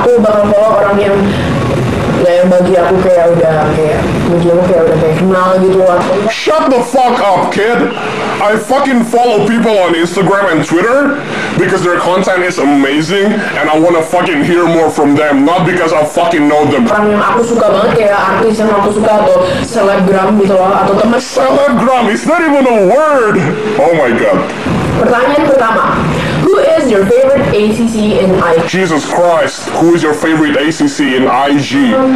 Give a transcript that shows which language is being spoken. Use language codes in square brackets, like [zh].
[id] Aku bakal follow orang yang yang bagi aku kayak udah kayak bagi aku kayak udah kayak kenal gitu. [en] Shut the fuck up, kid. I fucking follow people on Instagram and Twitter because their content is amazing and I wanna fucking hear more from them, not because I fucking know them. [id] Orang yang aku suka banget kayak artis yang aku suka atau selebgram gitu loh, atau teman. [en] Selebgram, it's not even a word. Oh my god. [id] Pertanyaan pertama, [en] who is your favorite ACC in IG? Jesus Christ, who is your favorite ACC in IG?